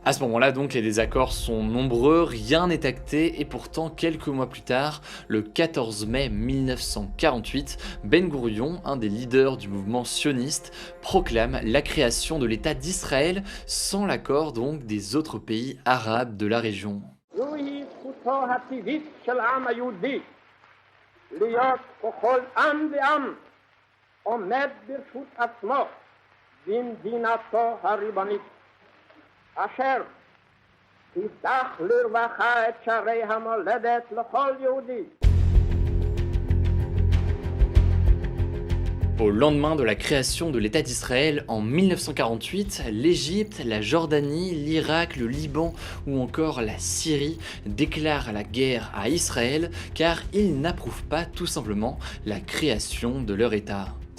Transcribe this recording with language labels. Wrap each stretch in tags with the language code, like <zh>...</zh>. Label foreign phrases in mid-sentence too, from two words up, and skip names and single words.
<fr>À ce moment-là donc les désaccords sont nombreux, rien n'est acté et pourtant quelques mois plus tard, le 14 mai 1948, Ben Gourion, un des leaders du mouvement sioniste, proclame la création de l'État d'Israël sans l'accord donc des autres pays arabes de la région.</fr> <he>עומד ברשות עצמו במדינתו הריבונית, אשר תפתח לרווחה את שערי המולדת לכל יהודי.</he> <fr>Au lendemain de la création de l'État d'Israël en 1948, l'Égypte, la Jordanie, l'Irak, le Liban ou encore la Syrie déclarent la guerre à Israël car ils n'approuvent pas tout simplement la création de leur État.</fr>